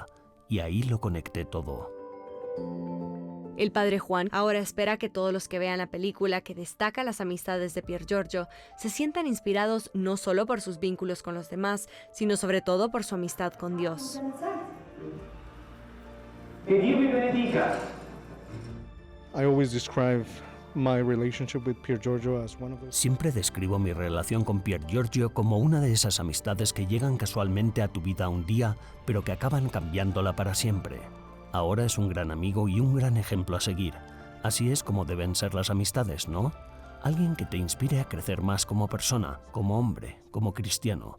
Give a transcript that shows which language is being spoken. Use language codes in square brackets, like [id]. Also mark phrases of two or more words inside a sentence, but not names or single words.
[es] Y ahí lo conecté todo. El padre Juan ahora espera que todos los que vean la película, que destaca las amistades de Piergiorgio, se sientan inspirados no solo por sus vínculos con los demás, sino sobre todo por su amistad con Dios. [it] Que Dio vi benedica. [en] I always describe my relationship with Piergiorgio as one of those. [es] Siempre describo mi relación con Piergiorgio como una de esas amistades que llegan casualmente a tu vida un día, pero que acaban cambiándola para siempre. Ahora es un gran amigo y un gran ejemplo a seguir. Así es como deben ser las amistades, ¿no? Alguien que te inspire a crecer más como persona, como hombre, como cristiano.